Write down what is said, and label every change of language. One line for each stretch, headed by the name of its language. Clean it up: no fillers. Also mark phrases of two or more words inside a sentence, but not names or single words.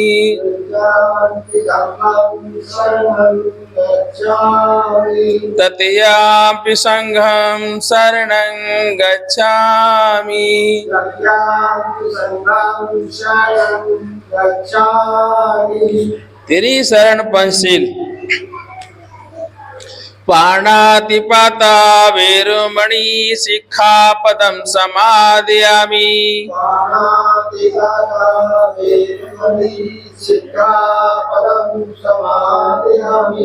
Pali: तृतीयं धम्मं शरणं गच्छामि तृतीयं संघं शरणं गच्छामि तृतीयं संघं शरणं गच्छामि तेरी शरण पंचशील पाणातिपाता वेरुमणि सिक्खापदं समादयामि पाणातिपाता वेरुमणि सिक्खापदं समादयामि